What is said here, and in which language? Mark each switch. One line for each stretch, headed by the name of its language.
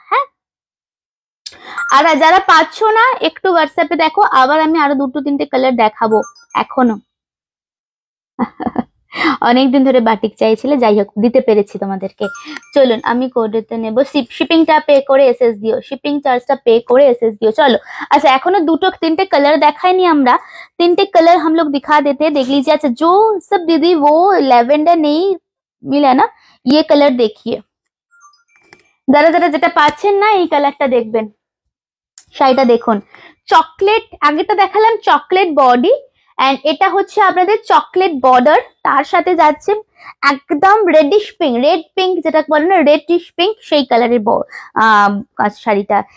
Bangla: হ্যাঁ আর যারা পাচ্ছ না একটু হোয়াটসঅ্যাপে দেখো, আবার আমি আরো দুটো তিনটে কালার দেখাবো এখনো। অনেকদিন ধরে বাটিক চাইছিলে, যাই হোক দিতে পেরেছি তোমাদেরকে। চলুন আমি কোডেতে নেবো, শিপিংটা পে করে এসএস দিও, শিপিং চার্জটা পে করে এসএস দিও।
Hindi: চলো अच्छा
Bangla: এখনো দুটো তিনটে कलर দেখাইনি আমরা, তিনটে
Hindi: कलर हम लोग दिखा देते हैं, देख लीजिए। अच्छा जो सब दीदी वो ল্যাভেন্ডার नहीं मिला ना, ये कलर देखिए,
Bangla: যারা যারা যেটা পাচ্ছেন না এই কালারটা দেখবেন, শাড়িটা দেখুন চকলেট, আগেটা দেখালাম চকলেট বডি, এন্ড এটা হচ্ছে আপনাদের চকলেট বর্ডার, তার সাথে যাচ্ছে একদম রেডিশ পিঙ্ক, রেড পিঙ্ক যেটা বলে না রেডিশ পিঙ্ক, সেই কালারের শাড়িটা।